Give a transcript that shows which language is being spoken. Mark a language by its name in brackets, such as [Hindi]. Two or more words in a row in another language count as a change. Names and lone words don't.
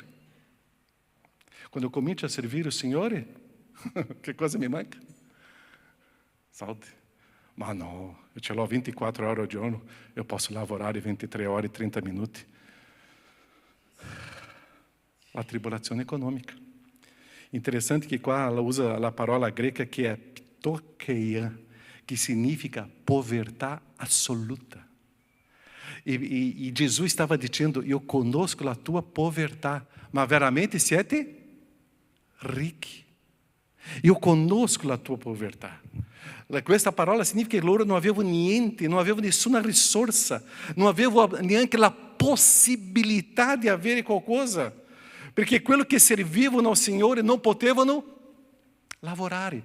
[Italian] Quando eu comincio a servire il Signore, che cosa mi manca? Soldi. Ma no, eu ce l'ho 24 ore al giorno, eu posso lavorare 23 ore e 30 minuti. a tribulazione econômica. [Portuguese] Interessante que qua ela usa a palavra grega que é ptokeia, que significa [Italian] povertà assoluta. [Portuguese] E Jesus estava dizendo, eu [Italian] conosco a tua povertà, ma veramente siete ricchi. Eu conosco a tua povertà. Questa parola significa che loro non avevano niente, non avevano nessuna risorsa, non avevano neanche la possibilità di avere qualcosa, perché quello che servivano al Signore non potevano lavorare.